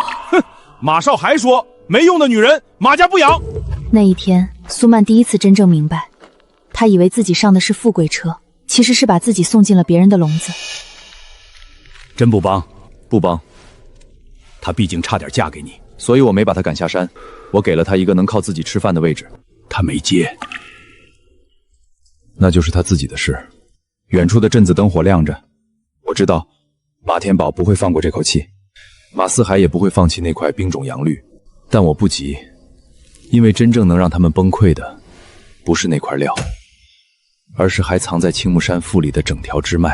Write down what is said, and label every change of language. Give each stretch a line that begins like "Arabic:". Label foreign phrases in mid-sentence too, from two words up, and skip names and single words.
Chinese: 哼，馬少還說沒用的女人馬家不養。那一天，蘇曼第一次真正明白，他以為自己上的是富貴車，其實是把自己送進了別人的籠子。真不幫？不幫。她畢竟差點嫁給你，所以我沒把她趕下山，我給了她一個能靠自己吃飯的位置。她沒接，那就是她自己的事。遠處的鎮子燈火亮着，我知道馬天寶不會放過這口氣，馬四海也不會放棄那塊冰種洋綠，但我不急，因為真正能讓他們崩潰的不是那塊料，而是還藏在青木山腹裡的整條支脈。